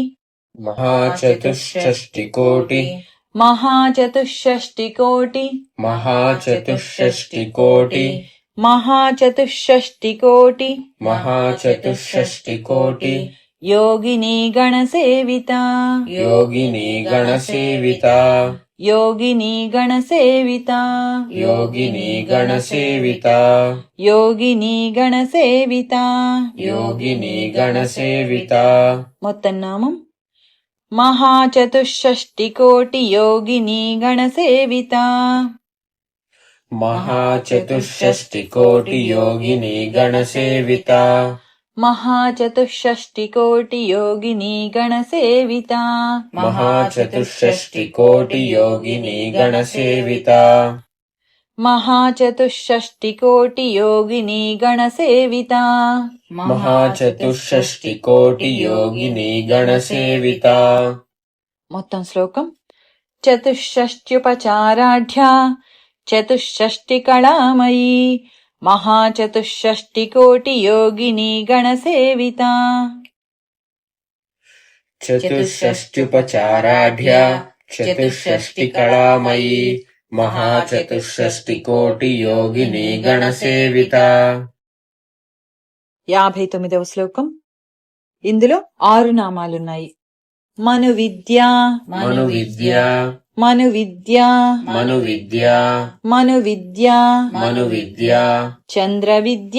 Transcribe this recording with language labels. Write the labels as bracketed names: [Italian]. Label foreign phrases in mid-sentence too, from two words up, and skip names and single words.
[Sanskrit] महाचतुष्षष्टिकोटि, महाचतुष्षष्टिकोटि, महाचतुष्षष्टिकोटि, महाचतुष्षष्टिकोटि महाचतुष्षष्टिकोटि योगिनी गणसेविता योगिनी गणसेविता योगिनी गणसेविता योगिनी गणसेविता योगिनी गणसेविता योगिनी गणसेविता [Telugu] మొత్తం నామం [Sanskrit] महाचतुष्षष्टिकोटि योगिनी गणसेविता महाचतुष्षष्टिकोटि योगिनी गणसेविता महाचतुष्षष्टिकोटि योगिनी गणसेविता महाचतुष्षष्टिकोटि योगिनी गणसेविता महाचतुष्षष्टिकोटि योगिनी गणसेविता महाचतुष्षष्टिकोटि योगिनी गणसेविता [Telugu] మొత్తం శ్లోకం [Sanskrit] चतुष्षष्ट्युपचाराढ्या चतुष्षष्टिकलामयी महाचतुष्षष्टिकोटि योगिनी गणसेविता चतुष्षष्ट्युपचाराढ्या चतुष्षष्टिकलामयी महाचतुष्षष्टिकोटि योगिनी गणसेविता [Telugu] 59వ శ్లోకం ఇందులో 6 నామాలున్నాయి. [Sanskrit] मनु विद्या मनुविद्या मनु विद्या मनुविद्या मनु विद्या मनुविद्या चन्द्र विद्या